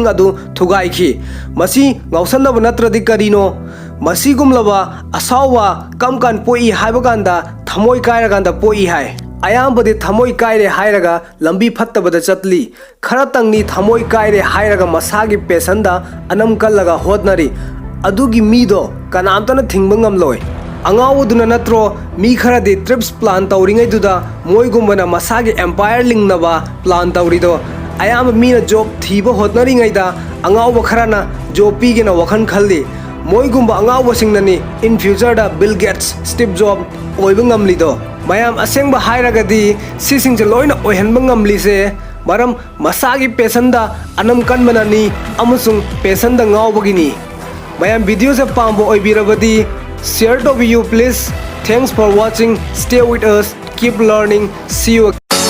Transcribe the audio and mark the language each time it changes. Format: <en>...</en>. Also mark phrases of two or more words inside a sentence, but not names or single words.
<mni>adu thugaikhi masi ngausanna natradi karino masi gumlaba asawa kamkan poi haibaganda thamoi kairaganda poi hai ayambadi thamoi kaire hairaga lambi phattabada chatli kharatangni thamoi kaire hairaga masagi pesanda anam kallaga hodnari adugi mido kanamtana thingbangam loi angawuduna natro mi khara de</mni> <en>trips plan</en> <mni>tawringai duda moigumbana masagi empire lingnaba plan tawrido ayam mina job thiba hotnari ngai da angawa kharana job pigena wakhan khalli moigumba angawa singnani</mni> <en>in future</en> <mni>da Bill Gates Steve Jobs oiba ngamlido mayam asengba hairagadi sisingje loina oihanba ngamli se maram masagi pesanda anam kanbanani amusung pesanda ngawbagini mayam video se pambo oibirabadi</mni> <en>share to you please. Thanks for watching. Stay with us. Keep learning. See you again.</en>